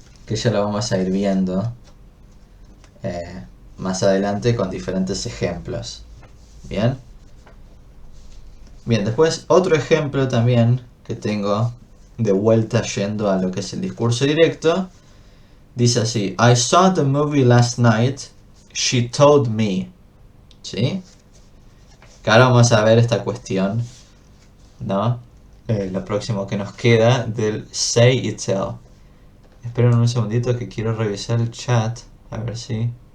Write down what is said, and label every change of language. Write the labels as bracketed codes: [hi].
[es] que ya lo vamos a ir viendo más adelante con diferentes ejemplos. Bien. Bien, después otro ejemplo también que tengo de vuelta yendo a lo que es el discurso directo. [en] Dice así: I saw the movie last night, she told me. [es] ¿Sí? Que ahora vamos a ver esta cuestión, ¿no? Lo próximo que nos queda del say y tell. Esperen un segundito que quiero revisar el chat. A ver si...